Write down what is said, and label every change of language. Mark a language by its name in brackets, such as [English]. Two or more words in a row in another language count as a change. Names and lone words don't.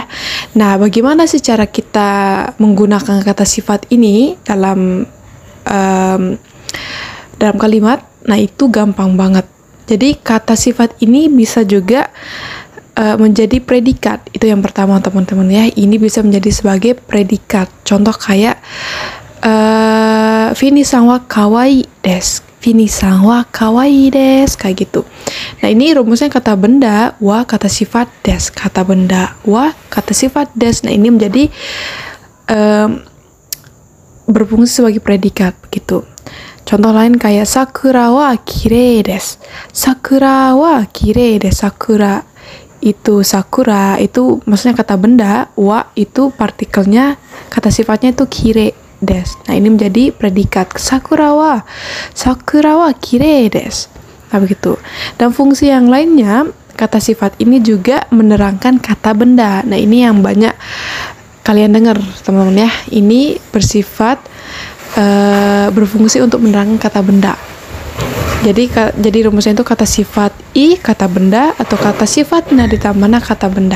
[Indonesian] Nah, bagaimana sih cara kita menggunakan kata sifat ini dalam kalimat? Nah, itu gampang banget. Jadi kata sifat ini bisa juga menjadi predikat. Itu yang pertama, teman-teman ya. Ini bisa menjadi sebagai predikat. Contoh kayak [Japanese] フィニさんは可愛いです. フィニさんは可愛いです, [Indonesian] kayak gitu. Nah, ini rumusnya kata benda wa kata sifat desu. Kata benda wa kata sifat desu. Nah, ini menjadi berfungsi sebagai predikat begitu. Contoh lain kayak [Japanese] 桜は綺麗です. 桜は綺麗です. [Indonesian] Sakura itu maksudnya kata benda, wa itu partikelnya, kata sifatnya itu [Japanese] 綺麗です. [Indonesian] Nah, ini menjadi predikat. [Japanese] 桜は綺麗です. [Indonesian] Nah, begitu. Dan fungsi yang lainnya, kata sifat ini juga menerangkan kata benda. Nah, ini yang banyak kalian dengar, teman-teman ya. Ini berfungsi untuk menerangkan kata benda. Jadi rumusnya itu kata sifat i, kata benda, atau kata sifat na ditambah kata benda.